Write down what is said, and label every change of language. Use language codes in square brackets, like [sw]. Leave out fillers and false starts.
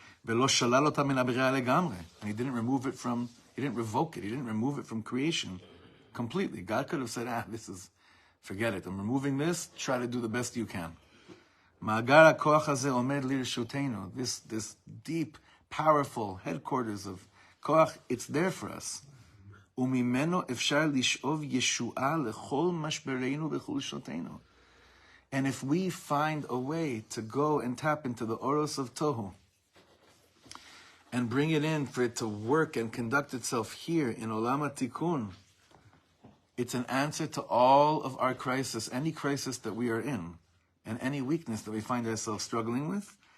[he] Velo shalal otam min ha'biriah legamre. [en] And he didn't remove it from, he didn't revoke it, he didn't remove it from creation completely. God could have said, forget it, I'm removing this, try to do the best you can. [he] Ma'agar ha'koach hazeh omed lirshutenu. [en] This deep, powerful headquarters of koach, it's there for us. [he] וממנו אפשר לשאוב ישועה לכל משברינו וחולשותינו. [en] And if we find a way to go and tap into the oros of Tohu and bring it in for it to work and conduct itself here in Olam HaTikun, it's an answer to all of our crisis, any crisis that we are in, and any weakness that we find ourselves struggling with.